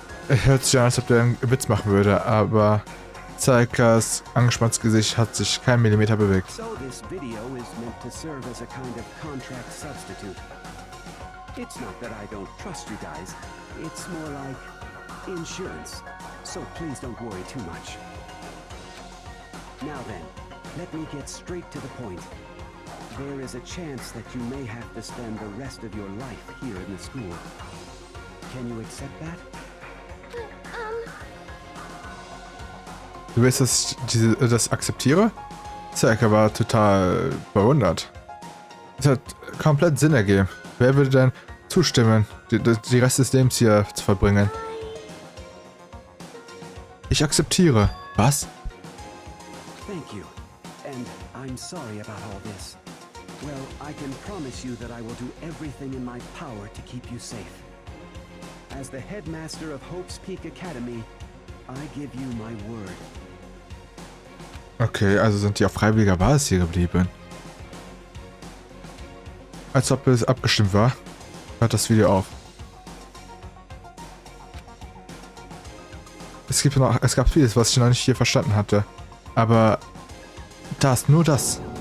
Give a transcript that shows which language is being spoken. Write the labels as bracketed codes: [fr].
[de] Er hört sich an, als ob der einen Witz machen würde, aber Sayakas angespanntes Gesicht hat sich kein Millimeter bewegt. [en] So this video is meant to serve as a kind of contract substitute. It's not that I don't trust you guys. It's more like insurance. So please don't worry too much. Now then, let me get straight to the point. There is a chance that you may have to spend the rest of your life here in the school. Can you accept that? [de] Du willst, dass ich das akzeptiere? Sayaka war total verwundert. Es hat komplett Sinn ergeben. Wer würde denn zustimmen, die Rest des Lebens hier zu verbringen? Ich akzeptiere. Was? [en] Thank you. And I'm sorry about all this. Well, I can promise you that I will do everything in my power to keep you safe. As the headmaster of Hope's Peak Academy, I give you my word. [de] Okay, also sind die auf freiwilliger Basis hier geblieben. Als ob es abgestimmt war. Hört das Video auf. Es gab vieles, was ich noch nicht hier verstanden hatte. Aber nur das.